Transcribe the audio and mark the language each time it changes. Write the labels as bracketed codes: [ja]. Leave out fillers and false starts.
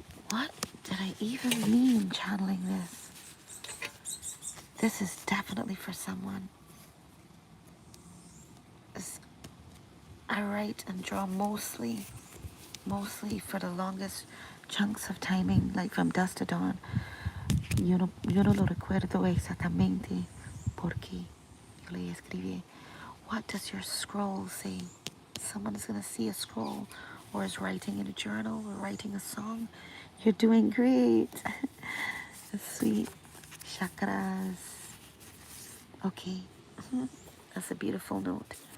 [en] What did I even mean channeling this? This is definitely for someone. I write and draw mostly for the longest chunks of timing, like from dusk to dawn. [es] Yo no lo recuerdo exactamente porque yo le escribí. [en] What does your scroll say? Someone is going to see a scroll, or is writing in a journal, or writing a song. You're doing great. That's sweet. Chakras. Okay. That's a beautiful note.